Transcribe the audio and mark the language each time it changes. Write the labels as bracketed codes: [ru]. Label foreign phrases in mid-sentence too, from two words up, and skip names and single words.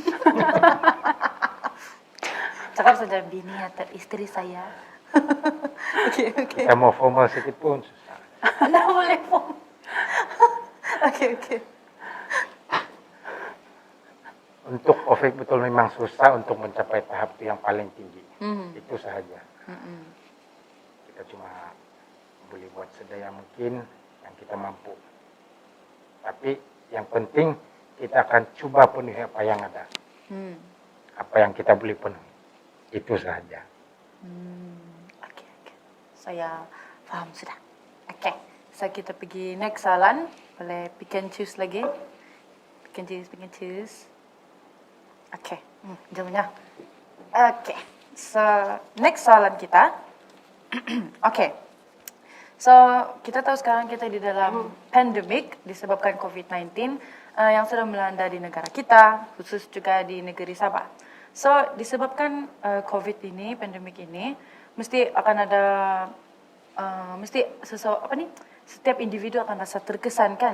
[ms] Cakap saja bini atau istri saya. Oke. kita mau formal sedikit pun susah. Anda boleh pun. Oke. Untuk perfect betul memang susah untuk mencapai tahap yang paling tinggi. Itu sahaja. Kita cuma boleh buat sedaya mungkin yang kita mampu. Tapi yang penting kita akan coba penuhi apa yang ada. Apa yang kita boleh penuhi. Itu sahaja. Oke. Saya paham sudah. Oke. So kita pergi next soalan. Boleh [en] pick and choose [ms] lagi. [en] Pick and choose. [ms] Oke. Jawabannya. Oke. So next soalan kita. Oke. So kita tahu sekarang kita di dalam pandemik disebabkan COVID-19 yang sedang melanda di negara kita, khusus juga di negeri Sabah. So disebabkan COVID ini, pandemik ini, mesti akan ada, setiap individu akan rasa terkesan kan.